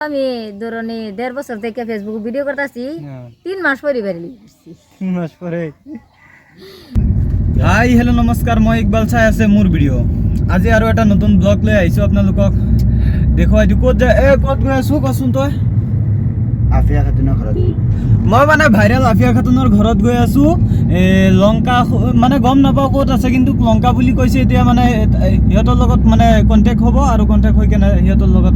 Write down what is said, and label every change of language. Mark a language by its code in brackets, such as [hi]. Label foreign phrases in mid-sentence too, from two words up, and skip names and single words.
[bn] আমি ধরনি 1.5 বছর থেকে ফেসবুক ভিডিও করতেছি 3 মাস পরে বেরিয়ে আসছি [as] 3 মাস পরে [en] hi hello' [as] নমস্কাৰ মই ইকবাল চাই আছে মোৰ ভিডিঅ' আজি আৰু এটা নতুন ব্লগ লৈ আহিছোঁ আপোনালোকক দেখুৱাই দিওঁ ক'ত ক'ত গৈ আছোঁ কচোন তই আফিয়া খাতুনৰ ঘৰত মই মানে ভাইৰেল আফিয়া খাতুনৰ ঘৰত গৈ আছোঁ লংকা মানে গম নাপাওঁ ক'ত আছে কিন্তু লংকা বুলি কৈছে এতিয়া মানে সিহঁতৰ লগত মানে কণ্টেক্ট হ'ব আৰু কণ্টেক্ট হৈ কেনে সিহঁতৰ লগত